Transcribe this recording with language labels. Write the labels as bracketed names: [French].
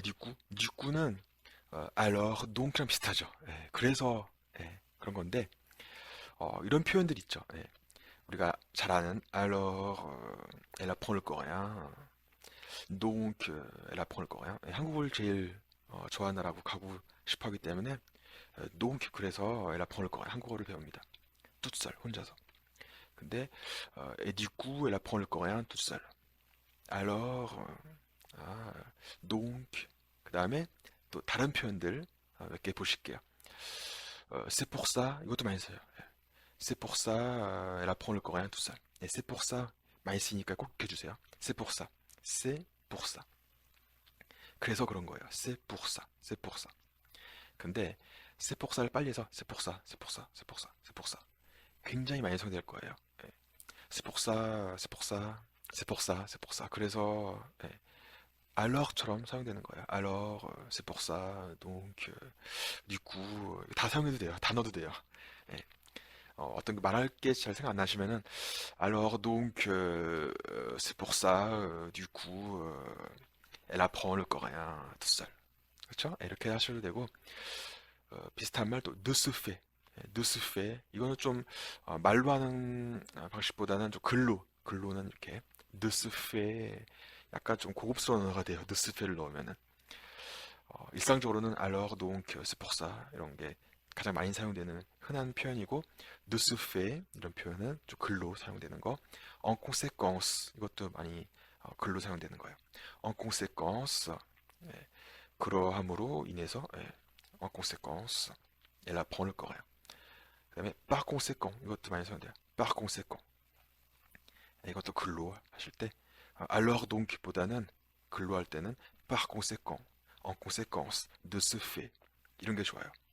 [Korean] du cou는 alors, donc랑 비슷하죠. 예, 그래서 그런 건데 이런 표현들 있죠. 예, 우리가 잘 아는 [French] alors, elle apprend le coréen, donc elle apprend le coréen. [Korean] 예, 한국을 제일 좋아하는 나라고 가고 싶어하기 때문에 donc 그래서 [French] elle apprend le coréen, [Korean] 한국어를 배웁니다. [French] toute seule, [Korean] 혼자서. 근데 [French] et du coup, elle apprend le coréen toute seule. [Korean] alors, donc 그 다음에 또 다른 표현들 몇 개 보실게요. [French] c'est pour ça [Korean] 이것도 많이 써요. [French] c'est pour ça elle apprend le coréen tout seul. [Korean] c'est pour ça 많이 쓰니까 꼭 해주세요. [French] c'est pour ça. c'est pour ça. [Korean] 그래서 그런 거예요. [French] c'est pour ça. c'est pour ça. [Korean] 근데 c'est pour ça 를 빨리 해서 c'est pour ça. [French] c'est pour ça. c'est pour ça. c'est pour ça. [Korean] 굉장히 많이 사용될 거예요. [French] c'est pour ça. c'est pour ça. c'est pour ça. c'est pour ça. [Korean] 그래서 alor처럼 사용되는 거예요. [French] alors, c'est pour ça, donc, du coup, [Korean] 다 사용해도 돼요. 다 넣어도 돼요. 예. 어떤 말할 게 잘 생각 안 나시면은 [French] alors, donc, c'est pour ça, du coup, elle apprend le coréen tout seul. [Korean] 그렇죠? 이렇게 하셔도 되고 비슷한 말도 de ce fait, de ce fait. 이거는 좀 말로 하는 방식보다는 좀 글로는 이렇게 de ce fait. 약간 좀 고급스러운 언어가 돼요. de ce fait를 넣으면은 일상적으로는 alors, donc, c'est pour ça 이런 게 가장 많이 사용되는 흔한 표현이고 de ce fait 이런 표현은 좀 글로 사용되는 거 en conséquence 이것도 많이 글로 사용되는 거예요. [French] en conséquence [Korean] 그러함으로 인해서 [French] en conséquence elle apprend le coréen. [Korean] 그다음에 par conséquent 이것도 많이 사용돼요. par conséquent. 이것도 글로 하실 때 alors donc 보다는 글로 할 때는 par conséquent, en conséquence, de ce fait 이런 게 좋아요.